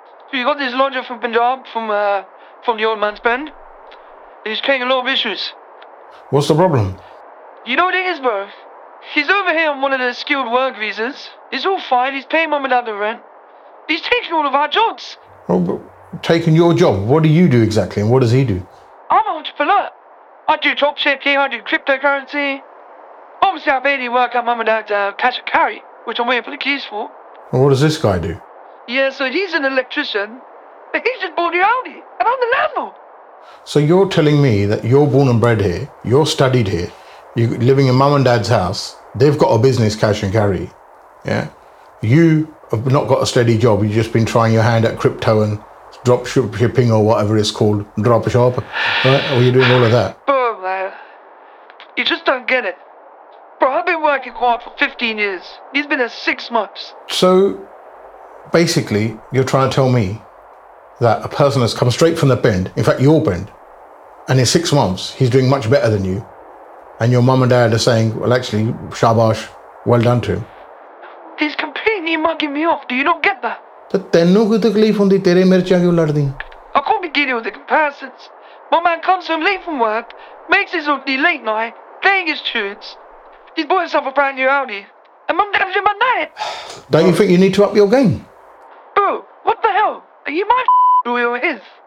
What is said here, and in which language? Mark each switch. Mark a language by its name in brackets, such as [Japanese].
[English] So you got this loader from Punjab, from the old man's pind. He is carrying a lot of issues. What's the problem? You know what it is, bro? He is over here on one of the skilled work visas. He is all fine, he is paying mum another rent. He is taking all of our jobs. Taking your job, what do you do exactly, and what does he do? I'm an entrepreneur. I do dropshipping, I do cryptocurrency. Obviously, I barely work at mum and dad's cash and carry, which I'm waiting for the keys for. And what does this guy do? Yeah, so he's an electrician, but he's just born in Aldi, and I'm the landlord. So you're telling me that you're born and bred here, you're studied here, you're living in mum and dad's house, they've got a business, cash and carry, yeah? You have not got a steady job, you've just been trying your hand at crypto and drop shipping or whatever it's called, drop shop, right? Or you're doing all of that? Bro, man, you just don't get it. Bro, I've been working hard for 15 years. He's been there 6 months. So, basically, you're trying to tell me that a person has come straight from the bend, in fact, your bend, and in 6 months, he's doing much better than you, and your mum and dad are saying, well, actually, shabash, well done to him. He's completely mugging me off. Do you not get that? [Punjabi] ਤਾਂ ਤੈਨੂੰ ਕੋਈ ਤਕਲੀਫ ਹੁੰਦੀ, ਤੇਰੇ ਮਿਰਚਾਂ ਕਿਉਂ ਲੜਦੀ? [English] I can't be getting with the comparisons. My man comes home late from work, makes his own tea late night, playing his tunes. He's bought himself a brand new Audi. And mum never did my night. Don't you think you need to up your game? Bro, what the hell? Are you my boy or his?